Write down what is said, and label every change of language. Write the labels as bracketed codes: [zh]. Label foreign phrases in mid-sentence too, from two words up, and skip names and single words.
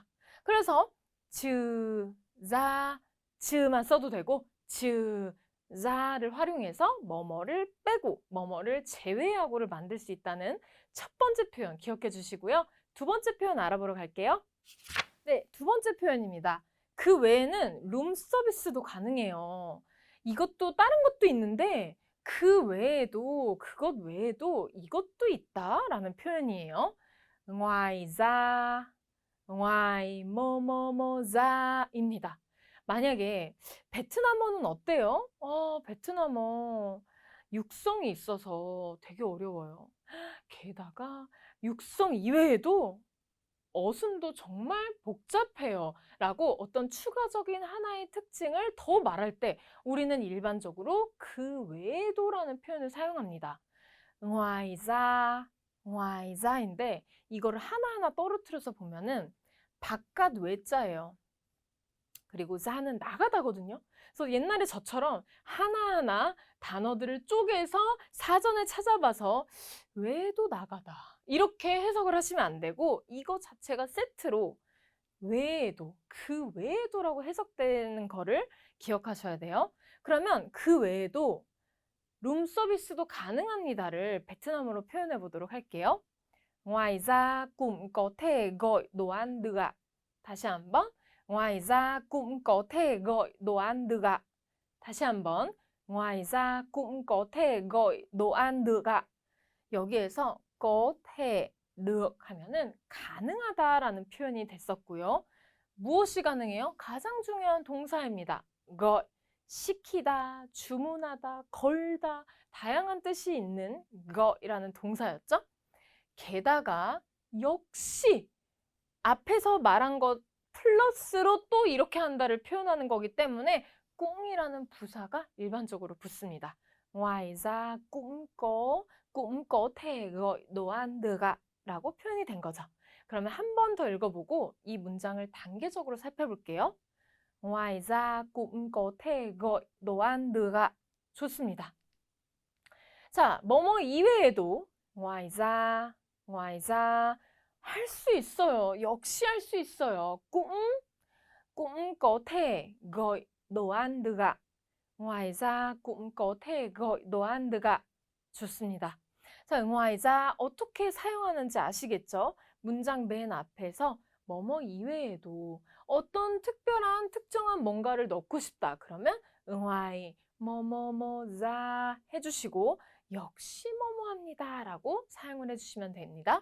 [ko] 그래서 즈자 즈만 써도 되고 즈자를 활용해서 뭐뭐를 빼고 뭐뭐를 제외하고를 만들 수 있다는 첫 번째 표현 기억해 주시고요. 두 번째 표현 알아보러 갈게요. 네, 두 번째 표현입니다. 그 외에는 룸 서비스도 가능해요. 이것도 다른 것도 있는데 그 외에도 그것 외에도 이것도 있다라는 표현이에요. [vi] ngoài ra, ngoài 뭐뭐뭐자입니다. [ko] 만약에 베트남어는 어때요? 베트남어 육성이 있어서 되게 어려워요. 게다가 육성 이외에도 어순도 정말 복잡해요. 라고 어떤 추가적인 하나의 특징을 더 말할 때 우리는 일반적으로 그 외에도라는 표현을 사용합니다. [vi] ngoài ra, ngoài ra [ko] 인데 이거를 하나하나 떨어뜨려서 보면은 바깥 외자예요. 그리고 자는 나가다거든요. 그래서 옛날에 저처럼 하나하나 단어들을 쪼개서 사전에 찾아봐서 외에도 나가다 이렇게 해석을 하시면 안 되고 이거 자체가 세트로 외에도, 그 외에도라고 해석되는 거를 기억하셔야 돼요. 그러면 그 외에도 룸 서비스도 가능합니다를 베트남어로 표현해 보도록 할게요. [vi] ngoài ra cũng có thể gọi đồ ăn được ạ. [ko] 다시 한번. [vi] ngoài ra cũng có thể gọi đồ ăn được ạ. [ko] 다시 한번. [vi] ngoài ra cũng có thể gọi đồ ăn được ạ. [ko] 여기에서 có thể được 하면은 가능하다라는 표현이 됐었고요. 무엇이 가능해요? 가장 중요한 동사입니다. gọi, 시키다, 주문하다, 걸다 다양한 뜻이 있는 gọi 이라는 동사였죠. 게다가 역시 앞에서 말한 것 플러스로 또 이렇게 한다를 표현하는 거기 때문에 꿍이라는 부사가 일반적으로 붙습니다. [vi] ngoài ra cũng có thể gọi đồ ăn được ạ [ko] 라고 표현이 된 거죠. 그러면 한 번 더 읽어보고 이 문장을 단계적으로 살펴볼게요. [vi] ngoài ra cũng có thể gọi đồ ăn được ạ. [ko] 좋습니다. 자, 뭐뭐 이외에도 [vi] ngoài ra [ko] 할 수 있어요. 역시 할 수 있어요. [vi] cũng có thể gọi đồ ăn được ạ. ngoài ra cũng có thể gọi đồ ăn được ạ. [ko] 좋습니다. 자, [vi] ngoài ra [ko] 어떻게 사용하는지 아시겠죠? 문장 맨 앞에서 뭐뭐 이외에도 어떤 특별한 특정한 뭔가를 넣고 싶다. 그러면 ngoài 뭐뭐뭐자 해주시고 역시 뭐뭐합니다 라고 사용을 해주시면 됩니다.